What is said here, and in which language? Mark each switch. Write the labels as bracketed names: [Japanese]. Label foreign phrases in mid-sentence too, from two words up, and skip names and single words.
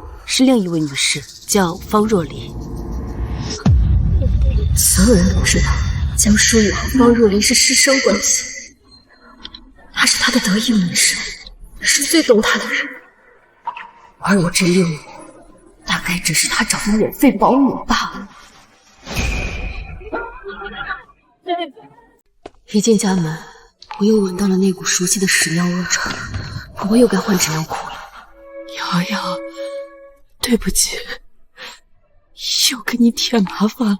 [Chinese] 是另一位女士，叫方若离。所有人都知道江疏雨和方若离是師生關係，她是他的得意门生，是最懂他的人，而我這6年大概只是他找的免費保姆罷了。一進家門，我又聞到了那股熟悉的屎尿惡臭，婆婆又該換紙尿褲了。瑤瑤，對不起，又給你添麻煩了。